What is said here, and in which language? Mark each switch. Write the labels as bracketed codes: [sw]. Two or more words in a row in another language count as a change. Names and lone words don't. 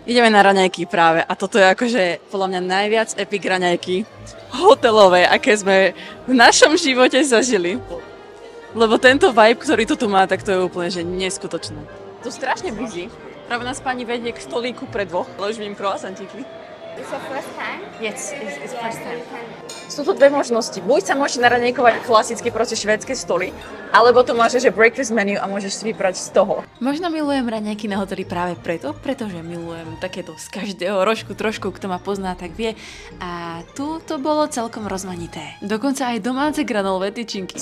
[sk] Ideme na raňajky práve a toto je akože podľa mňa najviac epic raňajky hotelové, aké sme v našom živote zažili. Lebo tento vibe, ktorý to tu má, tak to je úplne že neskutočné. To strašne busy. Práve nás pani vedie k stolíku pre dvoch, ale už vidím croissantíky. [en] It's your first time? Yes, it's first time. [sk] Sú tu dve možnosti. Buď sa môžete naranejkovať klasicky proste švédske stoly, alebo to máš, že [en] breakfast menu [sk] a môžeš si vybrať z toho. Možno milujem raňajky na hoteli práve preto, pretože milujem takéto z každého rožku trošku, kto ma pozná, tak vie. A tu to bolo celkom rozmanité. Dokonca aj domáce granolové tyčinky.